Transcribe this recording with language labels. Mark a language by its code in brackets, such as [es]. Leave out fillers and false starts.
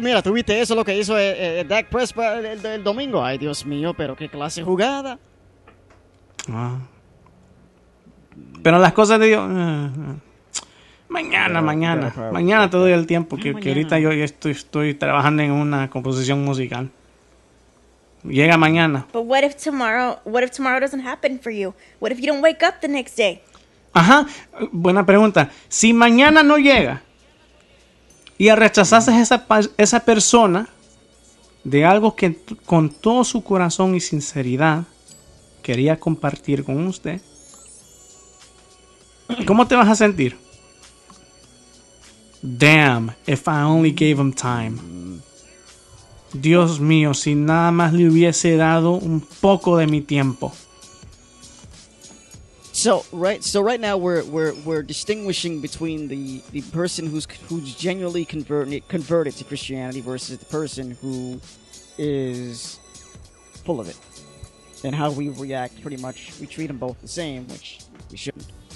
[es] Mira, tuviste eso, lo que hizo Dak Prescott el domingo. Ay, Dios mío, pero qué clase de jugada. Pero las cosas de Dios... Mañana te doy el tiempo, que ahorita yo estoy trabajando en una composición musical. Llega mañana. [en] But what if tomorrow doesn't happen for you? What if you don't wake up the next day? [es] Ajá, buena pregunta. Si mañana no llega y rechazaste esa persona de algo que con todo su corazón y sinceridad quería compartir con usted, ¿cómo te vas a sentir? [en] Damn, if I only gave him time. [es] Dios mío, si nada más le hubiese dado un poco de mi tiempo. [en] So right now we're distinguishing between the person who's genuinely converted to Christianity versus the person who is full of it, and how we react. Pretty much, we treat them both the same, which we shouldn't.